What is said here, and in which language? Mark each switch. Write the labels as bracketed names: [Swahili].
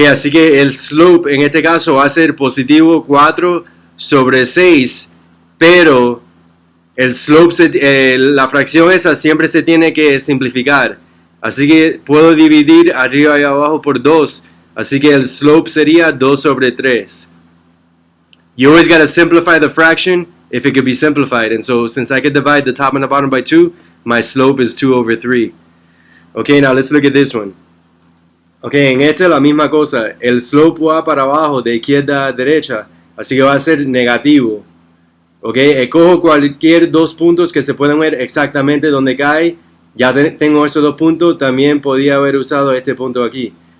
[Spanish] Así que el slope en este caso va a ser positivo 4 sobre 6. Pero el slope, la fracción esa siempre se tiene que simplificar. Así que puedo dividir arriba y abajo por 2. Así que el slope sería 2 sobre 3. [English] You always got to simplify the fraction if it could be simplified. And so since I could divide the top and the bottom by 2, my slope is 2 over 3. Okay, now let's look at this one. [Spanish] Okay, en esta es la misma cosa. El slope va para abajo de izquierda a derecha. Así que va a ser negativo. Ok, escojo cualquier 2 puntos que se pueden ver exactamente donde cae. Ya tengo esos 2 puntos. También podía haber usado este punto aquí.